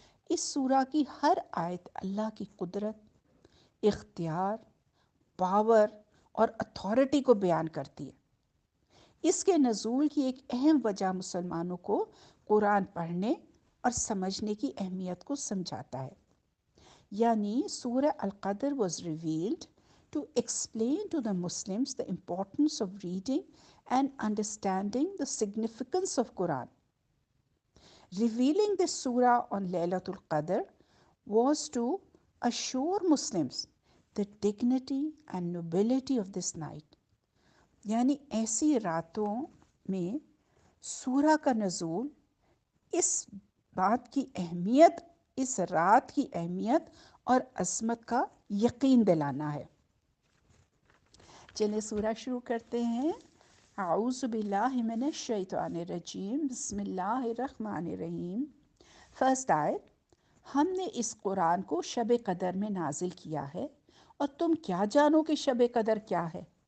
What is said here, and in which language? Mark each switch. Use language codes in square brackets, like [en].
[ur] اس سورہ کی ہر آیت اللہ کی قدرت، اختیار، پاور اور اتھارٹی کو بیان کرتی ہے۔ اس کے نزول کی ایک اہم وجہ مسلمانوں کو قرآن پڑھنے اور سمجھنے کی اہمیت کو سمجھاتا ہے، یعنی سورہ القدر [en] was revealed to explain to the Muslims the importance of reading and understanding the significance of Quran. Revealing this surah on Laylatul Qadr was to assure Muslims the dignity and nobility of this night. [ur] یعنی ایسی راتوں میں سورہ کا نزول اس بات کی اہمیت، اس رات کی اہمیت اور عظمت کا یقین دلانا ہے۔ چلیں سورہ شروع کرتے ہیں۔ [ar] اعوذ باللہ من الشیطان الرجیم، بسم اللہ الرحمن الرحیم۔ [ur] فرسٹ آیت، ہم نے اس قرآن کو شب قدر میں نازل کیا ہے، اور تم کیا جانو کہ شب قدر کیا ہے؟